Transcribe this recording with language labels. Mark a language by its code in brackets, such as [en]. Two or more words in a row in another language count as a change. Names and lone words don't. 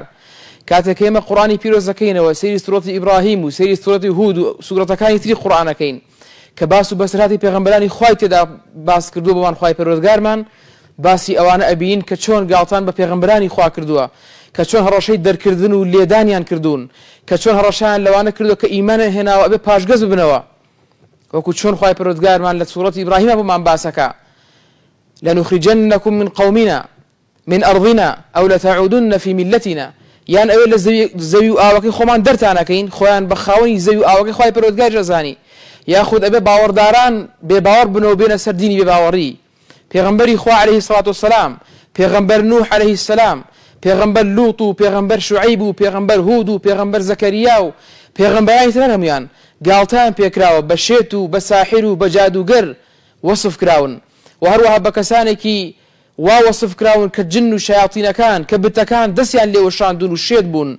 [ckb] کاتێک ئێمە قورئانی پیرۆزەکەینەوە سەیری سورەتی ئیبراهیم و سەیری سورەتی هود و سورەتەکانی تری قورئانەکەین کە باس و بەسەرهاتی پێغەمبەرانی خوای تێدا باس کردووە بەمان خوای پەروەردگارمان، باسی ئەوانە ئەبین کە چۆن گاڵتان بە پێغەمبەرانی خوا کردووە، کە چۆن هەڕەشەی دەرکردن و لێدانیان کردوون، کە چۆن هەڕەشیان لەوانە کردووە کە ئیمانیان هێناوە ئەبێ پاشگەز ببنەوە، وەکو چۆن خوای پەروەردگارمان لە سورەتی ئیبراهیم بۆمان باسەکە [ar] لنخرجنكم من قومنا من أرضنا أو لتعودن في ملتنا، [ckb] یان ئەوێ لە زەوی و ئاوەکەی خۆمان دەرتانەکەین خۆیان بە خاوەنی زەوی و ئاوەکەی خوای پەروەردگار جەزانی، یاخود ئەبێ باوەڕداران بێباوەڕ بنەوە بێنە سەر دینی بێباوەڕی. پێغەمبەری خوا [ar] عەلەیهی السەڵاتو والسەلام، [ckb] پێغەمبەر نوح [ar] عەلەیهی السەلام، [ckb] پێغەمبەر لوط و پێغەمبەر شوعەیب و پێغەمبەر هود و پێغەمبەر زەکەریا و پێغەمبەرانی تر هەمویان گاڵتەیان پێکراوە بە شێت و بە ساحیر و بە جادوگەر وەسف کراون، و هەروەها بە کەسانێکی وا وەسف کراون کە جن و شەیاطینەکان کە بتەکان دەستیان لێ وەشاندون و شێت بوون.